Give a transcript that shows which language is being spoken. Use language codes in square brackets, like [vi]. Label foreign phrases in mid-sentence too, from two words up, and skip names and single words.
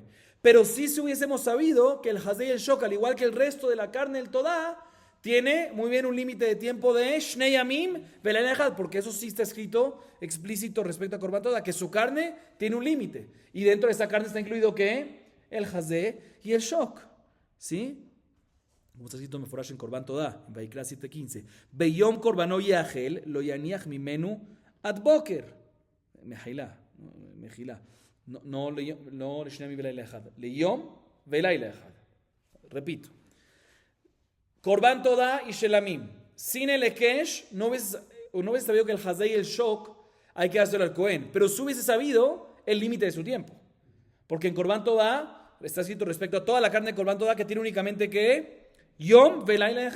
[es] Pero sí si hubiésemos sabido que el Hazé y el Shok, al igual que el resto de la carne del Todá, tiene muy bien un límite de tiempo de [he] שני ימים ולילה, [es] porque eso sí está escrito explícito respecto a [he] קרבן תודה, [es] que su carne tiene un límite. Y dentro de esa carne está incluido ¿qué? El Hazé y el Shok. ¿Sí? Como está escrito Meforash en [he] קרבן תודה, [es] en Vaikra 7:15. [he] ביום קרבנו יאכל לא יניח ממנו עד בקר. [es] Mejilá. [he] No שני ימים ולילה. ליום ולילה. [es] Repito. [he] קרבן תודה y Shelamim. [es] Sin el Ekesh, no hubiese sabido que el Hazé y el Shok hay que dárselo al Kohen. Pero sí hubiese sabido el límite de su tiempo. Porque en [he] קרבן תודה [es] está escrito respecto a toda la carne de [he] קרבן תודה [es] que tiene únicamente que [he] יום ולילה.